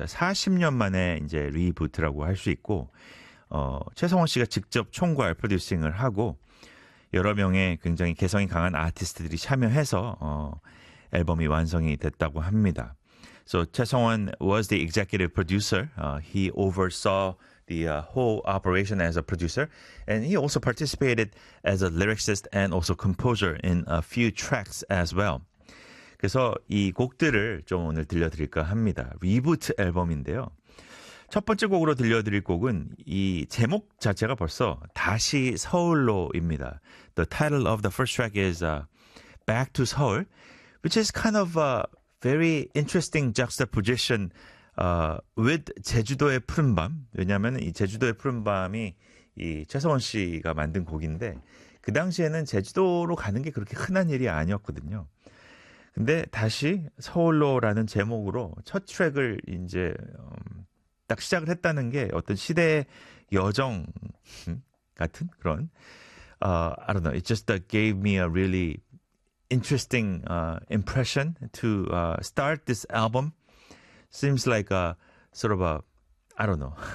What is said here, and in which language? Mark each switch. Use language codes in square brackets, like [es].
[ko] 40년 만에 이제 리부트라고 할수 있고, 최성원 씨가 직접 총괄 프로듀싱을 하고 여러 명의 굉장히 개성이 강한 아티스트들이 참여해서 앨범이 완성이 됐다고 합니다. [en] So 최성원 was the executive producer. He oversaw the whole operation as a producer, and he also participated as a lyricist and also composer in a few tracks as well. [ko] 그래서 이 곡들을 좀 오늘 들려드릴까 합니다. 리부트 앨범인데요. 첫 번째 곡으로 들려드릴 곡은 이 제목 자체가 벌써 다시 서울로입니다. [en] The title of the first track is Back to Seoul, which is kind of a very interesting juxtaposition with 제주도의 푸른 밤. [ko] 왜냐하면 이 제주도의 푸른 밤이 이 최성원 씨가 만든 곡인데 그 당시에는 제주도로 가는 게 그렇게 흔한 일이 아니었거든요. 근데 다시 서울로라는 제목으로 첫 트랙을 이제 딱 시작을 했다는 게 어떤 시대의 여정 같은 그런 [en] I don't know. It just gave me a really interesting impression to start this album. Seems like a sort of a I don't know.